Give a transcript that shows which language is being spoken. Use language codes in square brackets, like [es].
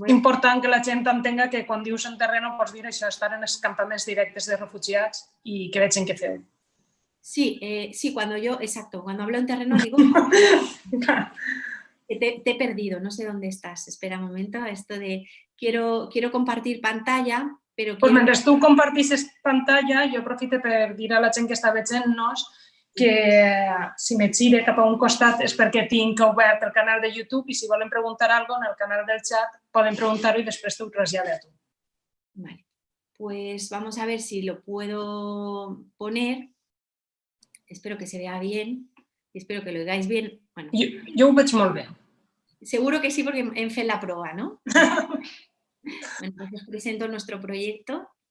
[ca] És important que la gent entenga que quan dius en terreno pots dir això, estar en els campaments directes de refugiats i que vegin què feu. [es] Sí, exacto, cuando hablo en terreno digo que te he perdido, no sé dónde estás. Espera un momento, esto de quiero compartir pantalla, però [ca] pues mentre tu compartissis pantalla, jo aprofito per dir a la gent que està veient-nos que si me gire cap a un costat és perquè tinc obert el canal de YouTube i si volen preguntar alguna cosa en el canal del chat poden preguntar-ho i després t'ho trasllade a tu. [es] Vale, pues vamos a ver si lo puedo poner. Espero que se vea bien y espero que lo oigáis bien. Bueno, [ca] jo ho veig molt bé. [es] Seguro que sí, porque [ca] hem fet [es] la prueba, ¿no? Bueno, pues os presento nuestro proyecto.